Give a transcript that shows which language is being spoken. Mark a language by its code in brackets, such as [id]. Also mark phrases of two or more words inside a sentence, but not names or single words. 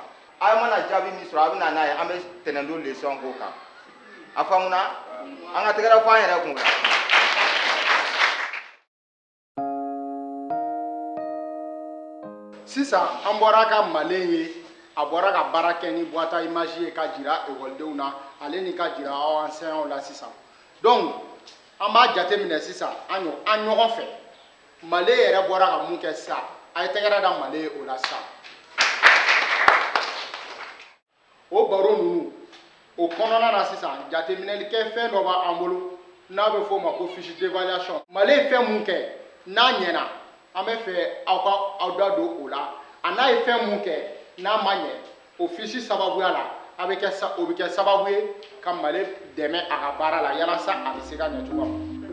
[bm] Aw mana jaabi min sɔrɔ aw bɛ na n'a ye an bɛ tɛnɛndon leçon k'o kan. A faamuna? An ka tɛgɛrɛ fɔ an yɛrɛ kun. Sisan an bɔra ka malen ye a bɔra ka baara kɛ ni [fr] boîte à image [bm] ye ka jira ekɔlidenw na ale ni ka jira aw enseignants la sisan donc an b'a jateminɛ sisan an ɲɔgɔn fɛ male yɛrɛ bɔra ka mun kɛ sisan a ye tɛgɛrɛ da male ye o la sisan o baro ninnu o kɔnɔna na sisan jateminɛlikɛ fɛn dɔ b'an bolo n'a bɛ f'o ma ko [fr] fiche d'évaluation [bm] male ye fɛn mun kɛ n'a ɲɛna an bɛ fɛ aw da don o la a n'a ye fɛn mun kɛ n'a ma ɲɛ o fiche sababuya la o bɛ kɛ sababu ye ka male dɛmɛ a ka baara la yalasa a bɛ se ka ɲɛ cogoya min na.